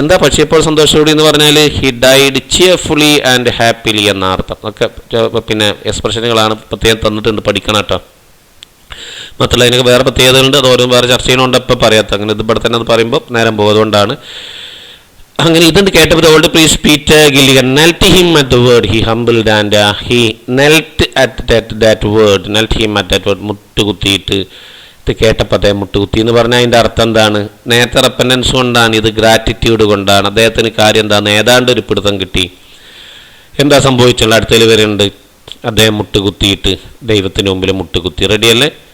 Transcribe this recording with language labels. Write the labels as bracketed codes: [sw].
[ml] എന്താ പക്ഷിയെപ്പോൾ സന്തോഷത്തോടെ എന്ന് പറഞ്ഞാൽ? [en] he died cheerfully and happily [ml] എന്ന അർത്ഥം. ഒക്കെ പിന്നെ എക്സ്പ്രഷനുകളാണ് പ്രത്യേകം തന്നിട്ടുണ്ട്, പഠിക്കണം കേട്ടോ. മാത്രമല്ല അതിനൊക്കെ വേറെ പ്രത്യേകതകളുണ്ട്. അത് ഓരോ വേറെ ചർച്ച ചെയ്യണോണ്ട് ഇപ്പം പറയാത്ത. അങ്ങനെ ഇത് ഇവിടെ തന്നെ അത് പറയുമ്പോൾ നേരം പോകുന്നതുകൊണ്ടാണ്. അങ്ങനെ ഇതുണ്ട് കേട്ടപ്പോൾ [en] The old priest Peter Gilligan knelt him at the word. He humbled and he knelt at that word. knelt him at that word. [ml] മുട്ടുകുത്തിയിട്ട് ഇത് കേട്ടപ്പോൾ അദ്ദേഹം മുട്ടുകുത്തി എന്ന് പറഞ്ഞാൽ അതിൻ്റെ അർത്ഥം എന്താണ്? നേരത്തെ റെപ്പൻഡൻസ് കൊണ്ടാണ്, ഇത് ഗ്രാറ്റിറ്റ്യൂഡ് കൊണ്ടാണ്. അദ്ദേഹത്തിന് കാര്യം എന്താണ്? ഏതാണ്ട് ഒരു പിടുത്തം കിട്ടി. എന്താ സംഭവിച്ചുള്ള അടുത്തതിൽ വരുന്നുണ്ട്. അദ്ദേഹം മുട്ടുകുത്തിയിട്ട് ദൈവത്തിന് മുമ്പിൽ മുട്ടുകുത്തി. റെഡിയല്ലേ?